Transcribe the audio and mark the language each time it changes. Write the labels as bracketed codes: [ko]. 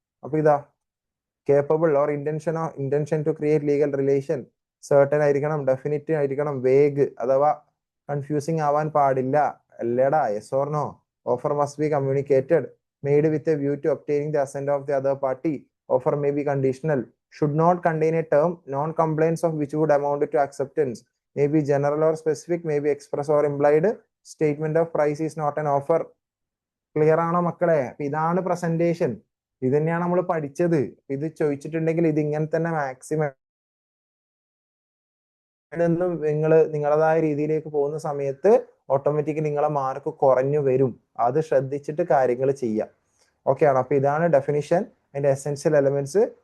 [ml] അപ്പൊ ഇതാ, [en] capable or intention to create legal relation [ml] certain ആയിരിക്കണം, ഡെഫിനിറ്റ് ആയിരിക്കണം, വേഗ് അഥവാ കൺഫ്യൂസിങ് ആവാൻ പാടില്ല അല്ലേടാ? [en] Yes or no? Offer must be communicated, made with a view to obtaining the assent of the other party. Offer may be conditional, should not contain a term non compliance of which would amount to acceptance, may be general or specific, may be express or implied. Statement of price is not an offer. [ml] Clear ആണോ മക്കളെ? ഇതാണ് presentation. ഇത് തന്നെയാണ് നമ്മൾ പഠിച്ചത്. ഇത് ചോദിച്ചിട്ടുണ്ടെങ്കിൽ ഇത് ഇങ്ങനെ തന്നെ മാക്സിമം നിങ്ങൾ നിങ്ങളതായ രീതിയിലേക്ക് പോകുന്ന സമയത്ത് ഓട്ടോമാറ്റിക്കലി നിങ്ങളെ മാർക്ക് കുറഞ്ഞു വരും. അത് ശ്രദ്ധിച്ചിട്ട് കാര്യങ്ങൾ ചെയ്യാം. ഓക്കെ ആണോ? അപ്പൊ ഇതാണ് ഡെഫിനിഷൻ, അതിന്റെ എസെൻഷ്യൽ എലമെന്റ്സ്.